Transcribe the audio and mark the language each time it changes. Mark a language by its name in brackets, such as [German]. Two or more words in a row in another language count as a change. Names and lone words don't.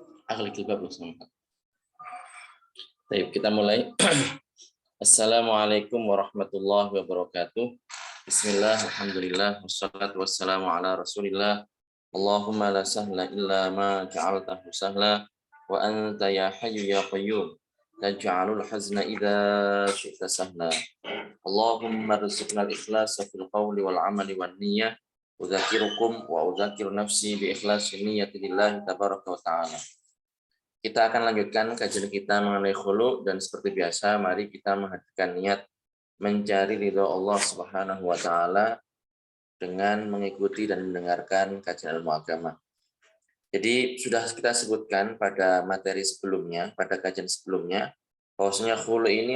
[Indonesian] Akhli Kilbab bersama. Baik, kita mulai. [Arabic] السلام عليكم ورحمة الله وبركاته. بسم الله، الحمد لله، والصلاة والسلام على رسول الله. اللهم لا سهل إلا ما جعلته سهلا، وأنت يا حي يا قيوم، تجعل الحزن إذا شئت سهلا. اللهم ارزقنا الإخلاص في القول والعمل والنية. أذكركم وأذكر نفسي بإخلاص نية لله تبارك وتعالى. [Indonesian] Kita akan lanjutkan kajian kita mengenai khulu, dan seperti biasa mari kita menghadirkan niat mencari ridho Allah [Arabic] سبحانه وتعالى [Indonesian] dengan mengikuti dan mendengarkan kajian ilmu agama. Jadi sudah kita sebutkan pada materi sebelumnya, pada kajian sebelumnya, bahwasanya khulu ini